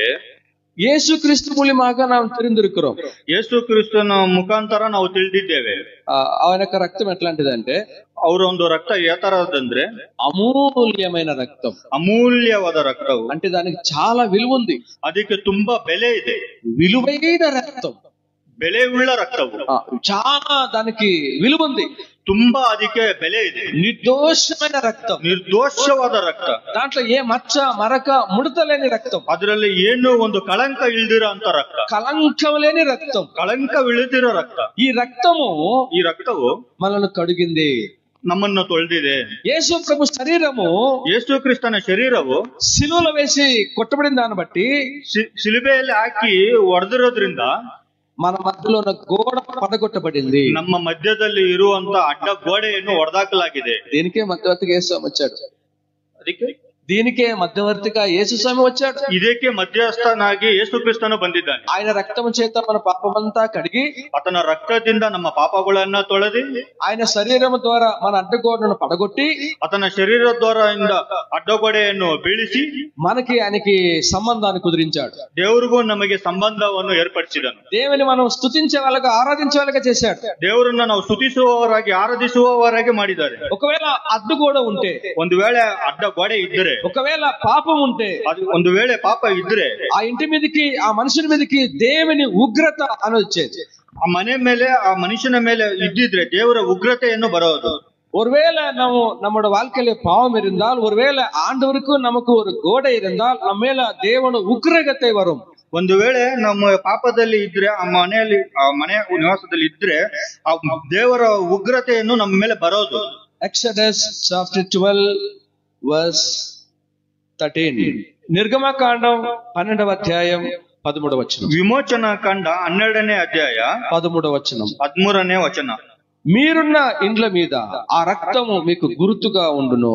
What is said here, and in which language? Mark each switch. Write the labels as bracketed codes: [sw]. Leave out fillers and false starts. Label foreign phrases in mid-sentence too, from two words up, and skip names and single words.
[kn] ಯೇಸು ಕ್ರಿಸ್ತು ಮೂಲಕ ನಾವು ತಿಳಿದಿರುக்கிறோம். ಯೇಸು ಕ್ರಿಸ್ತನ ಮುಖಾಂತರ ನಾವು ತಿಳಿದಿದ್ದೇವೆ. [te] ఆయన యొక్క రక్తం ఎట్లాంటిదంటే, [kn] ಅವರ ಒಂದು ರಕ್ತ ಏ ತರದಂದ್ರೆ [te] అమూల్యమైన రక్తం, [kn] అమూల్యವಾದ రక్తವು. [te] అంటే దానికి చాలా విలువ ఉంది, [kn] ಅದಕ್ಕೆ ತುಂಬಾ ಬೆಲೆ ಇದೆ. [te] విలువైన రక్తం, [kn] ಬೆಲೆ ಉಳ್ಳ రక్తವು, [te] చాలా దానికి విలువ ఉంది, [kn] ತುಂಬಾ ಅದಕ್ಕೆ ಬೆಲೆ ಇದೆ. [te] నిర్దోషమైన రక్తం, [kn] ನಿರ್ದೋಷವಾದ రక్త, [te] దాంట్లో ఏ మచ్చ మరక ముడత లేని రక్తం, [kn] ಅದರಲ್ಲಿ ಏನು ಒಂದು ಕಳಂಕ ಇಳ್ದಿರೋ ಅಂತ ರಕ್ತ, [te] కలంకం లేని రక్తం, [kn] ಕಳಂಕ ಇಳಿದಿರೋ రక్త. [te] ఈ రక్తము మనల్ని కడిగింది, [kn] ನಮ್ಮನ್ನು ತೊಳೆದಿದೆ. [te] యేసు ప్రభు శరీరము, [kn] ಯೇಸು ಕ್ರಿಸ್ತನ ಶರೀರವು [te] సిలువలో వేసి కొట్టబడిన దాన్ని బట్టి, [kn] ಶಿಲುಬೆಯಲ್ಲಿ ಹಾಕಿ ಹೊಡೆದಿರೋದ್ರಿಂದ [te] మన మధ్యలో ఉన్న గోడ పడగొట్టబడింది. [kn] ನಮ್ಮ ಮಧ್ಯದಲ್ಲಿ ಇರುವಂತ ಅಡ್ಡ ಗೋಡೆಯನ್ನು ಹೊಡೆದಾಕಲಾಗಿದೆ. [te] దీనికే మధ్యవర్తిగా యేసు వచ్చాడు. దీనికే మధ్యవర్తిగా యేసు స్వామి వచ్చాడు. [kn] ಇದಕ್ಕೆ ಮಧ್ಯಸ್ಥನಾಗಿ ಯೇಸು ಕ್ರಿಸ್ತನು ಬಂದಿದ್ದಾನೆ. [te] ఆయన రక్తము చేత మన పాపమంతా కడిగి, [kn] ಆತನ ರಕ್ತದಿಂದ ನಮ್ಮ ಪಾಪಗಳನ್ನ ತೊಳೆದಿ, [te] ఆయన శరీరము ద్వారా మన అడ్డగోడను పడగొట్టి, [kn] ಆತನ ಶರೀರ ದ್ವಾರದಿಂದ ಅಡ್ಡಗೋಡೆಯನ್ನು ಬೀಳಿಸಿ [te] మనకి ఆయనకి సంబంధాన్ని కుదిరించాడు. [kn] ದೇವರಿಗೂ ನಮಗೆ ಸಂಬಂಧವನ್ನು ಏರ್ಪಡಿಸಿದನು. [te] దేవుని మనం స్తుతించే వాళ్ళగా, ఆరాధించే వాళ్ళగా చేశాడు. [kn] ದೇವರನ್ನ ನಾವು ಸ್ತುತಿಸುವವರಾಗಿ, ಆರಾಧಿಸುವವರಾಗಿ ಮಾಡಿದ್ದಾರೆ. [te] ఒకవేళ అడ్డుగోడ ఉంటే, [kn] ಒಂದು ವೇಳೆ ಅಡ್ಡ ಗೋಡೆ ಇದ್ದರೆ [te] ఒకవేళ పాపం ఉంటే, [kn] అది ಒಂದು ವೇಳೆ ಪಾಪ ಇದ್ರೆ [te] ఆ ఇంటి మీదకి, ఆ మనుషుని మీదకి దేవుని ఉగ్రత అని వచ్చేది. [kn] ಆ ಮನೆ ಮೇಲೆ, ಆ ಮನುಷ್ಯನ ಮೇಲೆ ಇದ್ದಿದ್ರೆ ದೇವರ ಉಗ್ರತೆಯನ್ನು ಬರೋದು. [ta] ஒருவேளை நம்மோட வாழ்க்கையில பாவம் இருந்தால், ஒருவேளை ஆண்டவருக்கு நமக்கு ஒரு கோடை இருந்தால், நம்ம மேல தேவன உக்கிரகத்தை வரும். [kn] ಒಂದು ವೇಳೆ ನಮ್ಮ ಪಾಪದಲ್ಲಿ ಇದ್ರೆ, ಆ ಮನೆಯ ನಿವಾಸದಲ್ಲಿ ಇದ್ರೆ, ಆ ದೇವರ ಉಗ್ರತೆಯನ್ನು ನಮ್ಮ ಮೇಲೆ ಬರೋದು. [en] Exodus chapter 12 verse 13. [te] నిర్గమకాండం 12వ అధ్యాయం 13వ వచనం. [kn] ವಿಮೋಚನ ಕಾಂಡ 12ನೇ అధ్యాయ [te] 13వ వచనం. [kn] 13ನೇ వచన. [te] మీరున్న ఇండ్ల మీద ఆ రక్తము మీకు గుర్తుగా ఉండును.